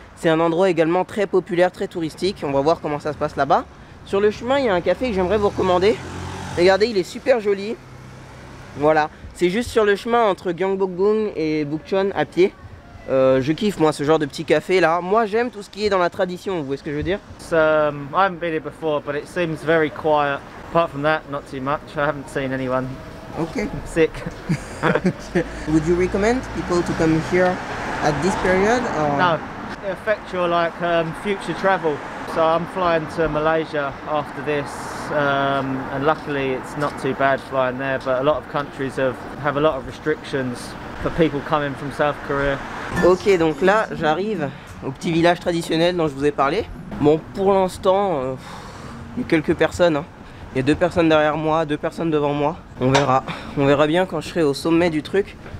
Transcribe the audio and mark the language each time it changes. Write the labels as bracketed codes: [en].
[fr] C'est un endroit également très populaire, très touristique. On va voir comment ça se passe là-bas. Sur le chemin il y a un café que j'aimerais vous recommander. Regardez, il est super joli. Voilà, c'est juste sur le chemin entre Gyeongbokgung et Bukchon à pied. Je kiffe moi ce genre de petit café là. Moi j'aime tout ce qui est dans la tradition, vous voyez ce que je veux dire? [en] I haven't been here before, but it seems very quiet. Apart from that, not too much. I haven't seen anyone sick. Would you recommend people to come here at this period? Or? No, it affects your future travel. So I'm flying to Malaysia after this, and luckily it's not too bad flying there. But a lot of countries have a lot of restrictions for people coming from South Korea. [fr] Ok, donc là j'arrive au petit village traditionnel dont je vous ai parlé. Bon, pour l'instant, il y a quelques personnes, hein. Il y a 2 personnes derrière moi, 2 personnes devant moi. On verra bien quand je serai au sommet du truc.